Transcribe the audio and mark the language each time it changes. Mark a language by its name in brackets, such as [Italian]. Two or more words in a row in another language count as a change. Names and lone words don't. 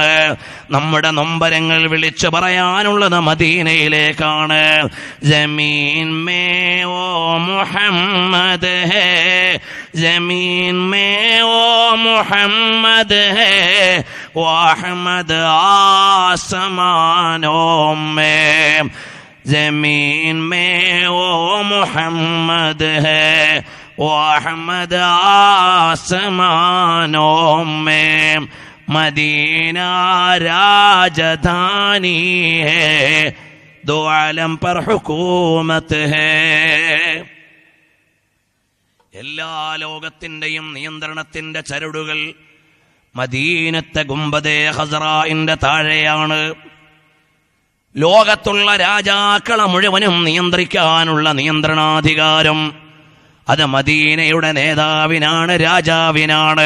[Malayalam] നമ്മുടെ നൊമ്പരങ്ങൾ വിളിച്ചു പറയാനുള്ളത് മദീനയിലേക്കാണ്. [Hindi] जमीन में वो मोहम्मद है, जमीन में वो मोहम्मद है, वअहमद आसमानों में, जमीन में वो मोहम्मद है, वो अहमद आसमानों में, मदीना राजधानी है, दो आलम पर हुकूमत है. [Malayalam] എല്ലാ ലോകത്തിന്റെയും നിയന്ത്രണത്തിന്റെ ചരടുകൾ മദീനത്തെ ഗുംബദേ ഖസ്റാഇന്റെ താഴെയാണ്. ലോകത്തുള്ള രാജാക്കളെ മുഴുവനും നിയന്ത്രിക്കാനുള്ള നിയന്ത്രണാധികാരം അത് മദീനയുടെ നേതാവിനാണ്, രാജാവിനാണ്.